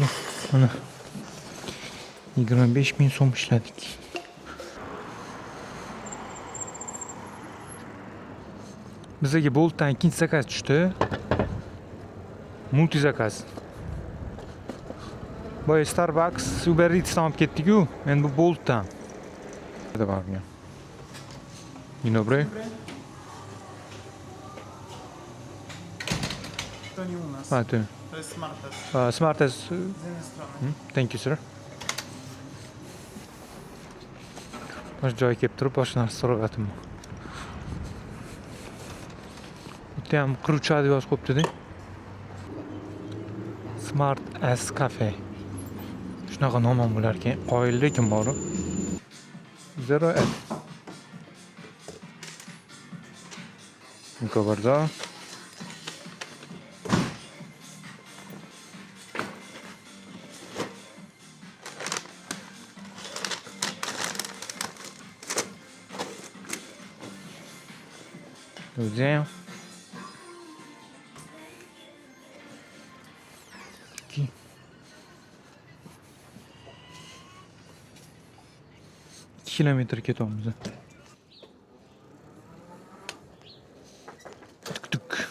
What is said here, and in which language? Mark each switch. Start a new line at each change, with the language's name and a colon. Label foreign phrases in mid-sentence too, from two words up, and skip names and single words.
Uzbek: Mana 25,000 so'm ishladik. Bizga Boltdan ikkinchi zakaz tushdi. Multi zakaz. Boya Starbucks, Uber Eats'dan olib ketdik-ku, men bu Boltdan.
Polish: Добавим. Dzień dobry. To nie u nas. A, ty. To jest Smartes. Smartes. Z jednej strony.
English: Thank you, sir.
Uzbek: Bosh joy kelib turib, boshqa narsa so'rayaptim. Bitta ham qiruvcha deb yozib qo'yibdi-da. Smart S Cafe. Shunaqa nom ham bo'lar ekan. Qoyil lekin bor.
Polish: 0F. Dziękuję bardzo. Do widzenia.
Uzbek: Kilometr ketyapmiz. Tuk.